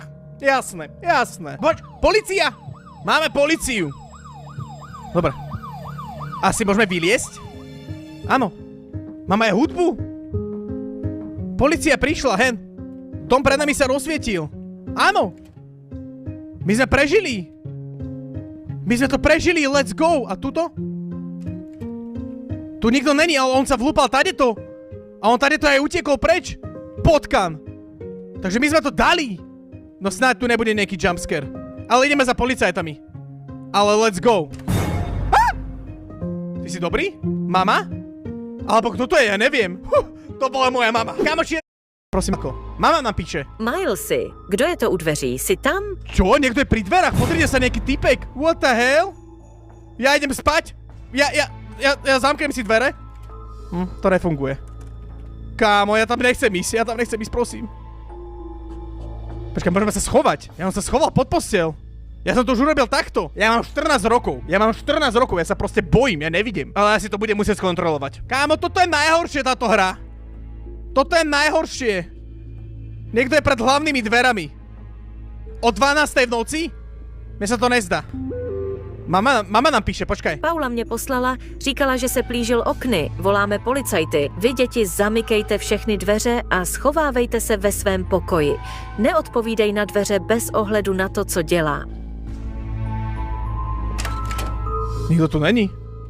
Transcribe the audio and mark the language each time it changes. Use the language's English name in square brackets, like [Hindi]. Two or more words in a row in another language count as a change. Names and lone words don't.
[Slovak] Jasné. Poď, polícia! Máme políciu. Dobre. Asi môžeme vyliesť? Áno. Máme aj hudbu? Polícia prišla, hen. Dom pred nami sa rozsvietil. Áno. My sme prežili. [English] Let's go. [Slovak] A tuto? Tu nikto není, ale on sa vlúpal tadeto. A on tadeto aj utiekol preč. Potkan. Takže my sme to dali. No snáď tu nebude nejaký jumpscare. Ale ideme za policajtami. Ale [English] let's go. [Slovak] Ty si dobrý? Mama? Alebo kto to je? Ja neviem. To bola moja mama. Kamoči, prosím ako. Mama nám píše. [Czech] Milesy, kdo je to u dveří? Jsi tam? [Slovak] Čo? Niekto je pri dverách. Pozrite sa, nejaký typek. [English] What the hell? [Slovak] Ja idem spať. Ja zamknem si dvere. To nefunguje. Kámo, ja tam nechcem ísť, prosím. Počkaj, môžeme sa schovať. Ja som sa schoval pod posteľ. Ja som to už urobil takto. Ja mám 14 rokov, ja sa proste bojím, ja nevidím. Ale ja si to budem musieť skontrolovať. Kámo, toto je najhoršie, táto hra. Toto je najhoršie. Niekto je pred hlavnými dverami. O 12:00 v noci? Mne sa to nezdá. Mama nám píše, počkaj. [Czech] Paula mě poslala, říkala, že se plížil okny. [Slovak] Voláme policajty. [Czech] Vy, děti, zamykejte všechny dveře a schovávejte se ve svém pokoji. Neodpovídej na dveře bez ohledu na to, co dělá. [Slovak] Nikto tu není.